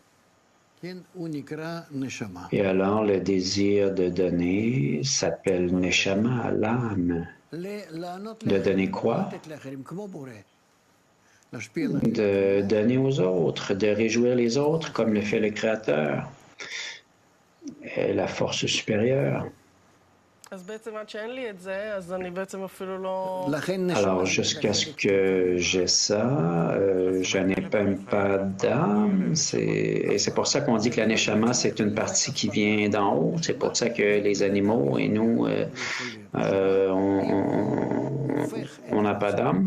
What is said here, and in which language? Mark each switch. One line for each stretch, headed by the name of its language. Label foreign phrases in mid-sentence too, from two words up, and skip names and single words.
French: Et alors, le désir de donner s'appelle neshama, l'âme. De donner quoi? De donner aux autres, de réjouir les autres comme le fait le Créateur. est la force supérieure.
Hebrew: אז בעצם עד שאין לי את זה, אז אני בעצם אפילו לא...
French: Alors, jusqu'à ce que j'ai ça, je n'ai même pas d'âme. Et c'est pour ça qu'on dit que la neshama, c'est une partie qui vient d'en haut. C'est pour ça que les animaux et nous, on n'a pas d'âme.